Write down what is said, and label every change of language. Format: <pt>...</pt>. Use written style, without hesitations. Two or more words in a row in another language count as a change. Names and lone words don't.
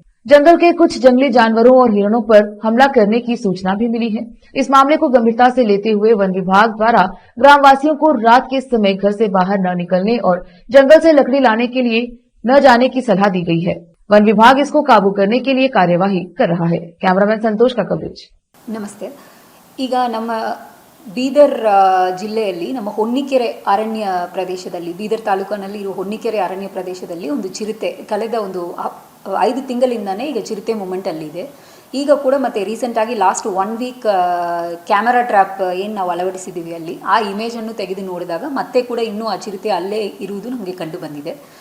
<hi>जंगल के कुछ जंगली जानवरों और हिरणों पर हमला करने की सूचना भी मिली है। इस मामले को गंभीरता से लेते हुए वन विभाग द्वारा ग्रामवासियों को रात के समय घर से बाहर न निकलने और जंगल से लकड़ी लाने के लिए न जाने की सलाह दी गई है। वन विभाग इसको काबू करने के लिए कार्यवाही कर रहा है। कैमरामैन संतोष का कवरेज। नमस्ते।</hi> <kn>ಈಗ ನಮ್ಮ ಬೀದರ್ ಜಿಲ್ಲೆಯಲ್ಲಿ ನಮ್ಮ ಹೊನ್ನಿಕೆರೆ ಅರಣ್ಯ ಪ್ರದೇಶದಲ್ಲಿ, ಬೀದರ್ ತಾಲೂಕಿನಲ್ಲಿ ಇರುವ ಹೊನ್ನಿಕೆರೆ ಅರಣ್ಯ ಪ್ರದೇಶದಲ್ಲಿ ಒಂದು ಚಿರತೆ ಕಳೆದ ಒಂದು 5 ತಿಂಗಳಿಂದನೇ ಈಗ ಚಿರತೆ ಮೂಮೆಂಟ್ ಅಲ್ಲಿದೆ. ಈಗ ಕೂಡ ಮತ್ತೆ ರೀಸೆಂಟಾಗಿ</kn> <en>last 1 week camera trap</en> <kn>ಏನು ನಾವು ಅಳವಡಿಸಿದ್ದೀವಿ ಅಲ್ಲಿ ಆ ಇಮೇಜನ್ನು ತೆಗೆದು ನೋಡಿದಾಗ ಮತ್ತೆ ಕೂಡ ಇನ್ನೂ ಆ ಚಿರತೆ ಅಲ್ಲೇ ಇರುವುದು ನಮಗೆ ಕಂಡು ಬಂದಿದೆ.</kn>